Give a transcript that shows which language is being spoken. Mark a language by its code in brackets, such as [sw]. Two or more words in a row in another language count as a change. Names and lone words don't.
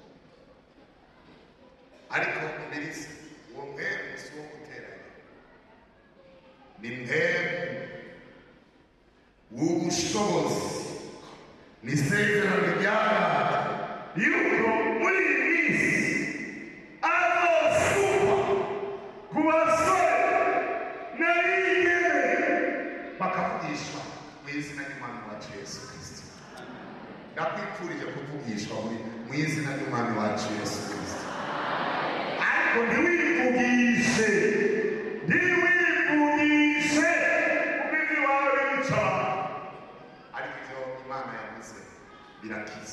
[rn] ariko mbirisi uwo mpemu si uwo guteranya, ni mpemu w'ubushobozi, ni isezerano ry'Imana yuko muri iyi minsi azosukwa ku basore n'abigeme bakavugishwa mu izina ry'Umwami wacu Yesu Kristo. ndakwifurije kuvugishwa mu izina ry'Umwami wacu Yesu Kristo. ariko ntiwivugishe ubwiza wawe w'icyaha, ariko ibyo Imana yavuze birakiza.